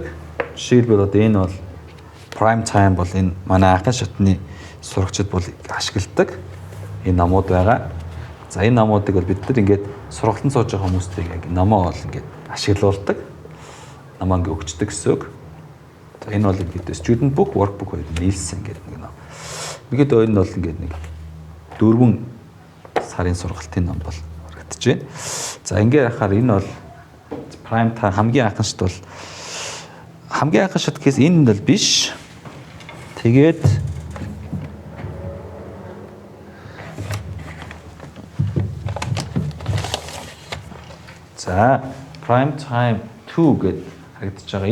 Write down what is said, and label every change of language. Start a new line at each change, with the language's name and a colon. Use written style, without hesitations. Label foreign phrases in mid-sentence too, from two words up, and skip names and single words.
Mongolian: Жишээлбэл одоо энэ бол prime time бол энэ манай анхны шатны сурагчид бол ашигладаг энэ номууд байгаа. За энэ номуудыг бол бид нар ингээд сургалтанд сууж байгаа хүмүүстэй яг номоо бол ингээд ашиглуулдаг. Номоо ингээд өгчдөг гэсэн үг. За энэ бол ингээд
English: student book,
Mongolian: workbook хоёр нийлсэн гэдэг нэг ном. Ингээд энэ бол ингээд нэг 4 сарын сургалтын ном бол харагдаж байна. За ингээд харахаар энэ бол prime time хамгийн анхны шат бол хамгийн анхны шат гэхээс энэ бол биш. Тэгээд за prime time 2 гэдэг харагдаж байгаа.